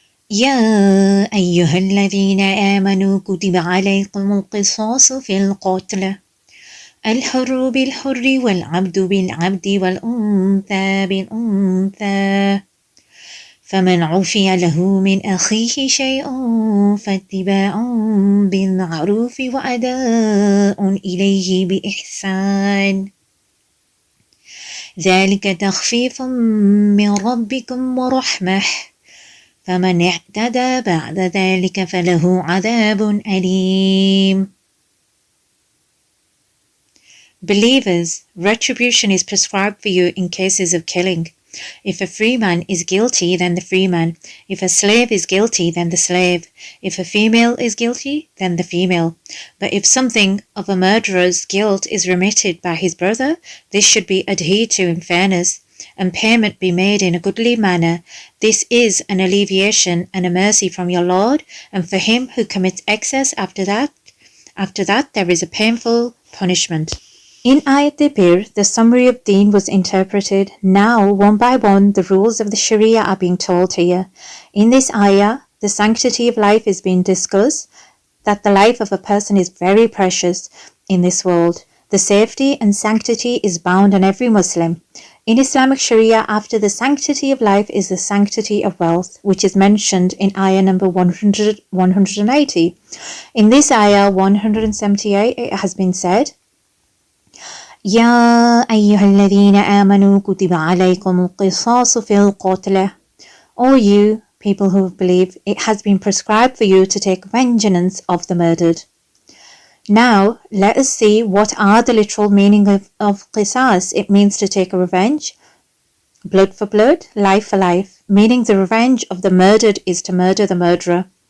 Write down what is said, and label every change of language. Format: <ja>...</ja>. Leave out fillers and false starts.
<ar>يا أيها الذين آمنوا كتب عليكم القصاص في القتل الحر بالحر والعبد بالعبد والأنثى بالأنثى فمن عفي له من أخيه شيء فاتباع بالمعروف وأداء إليه بإحسان ذلك تخفيف من ربكم ورحمة فمن اعتدى بعد ذلك فله عذاب أليم.</ar> <en>Believers, retribution is prescribed for you in cases of killing. If a free man is guilty, then the free man. If a slave is guilty, then the slave. If a female is guilty, then the female. But if something of a murderer's guilt is remitted by his brother, this should be adhered to in fairness, and payment be made in a goodly manner. This is an alleviation and a mercy from your Lord, and for him who commits excess after that there is a painful punishment. In Ayat al-Bir, the summary of Deen was interpreted. Now, one by one, the rules of the Sharia are being told here. In this ayah, the sanctity of life is being discussed, that the life of a person is very precious in this world. The safety and sanctity is bound on every Muslim. In Islamic Sharia, after the sanctity of life is the sanctity of wealth, which is mentioned in ayah number 180. In this ayah 178, it has been said,</en> <ar>يا أيها الذين آمنوا كتب عليكم القصاص في القتلى.</ar> <en>O you, people who believe, it has been prescribed for you to take vengeance of the murdered. Now, let us see what are the literal meaning of qisas. It means to take a revenge. Blood for blood, life for life, meaning the revenge of the murdered is to murder the murderer.</en>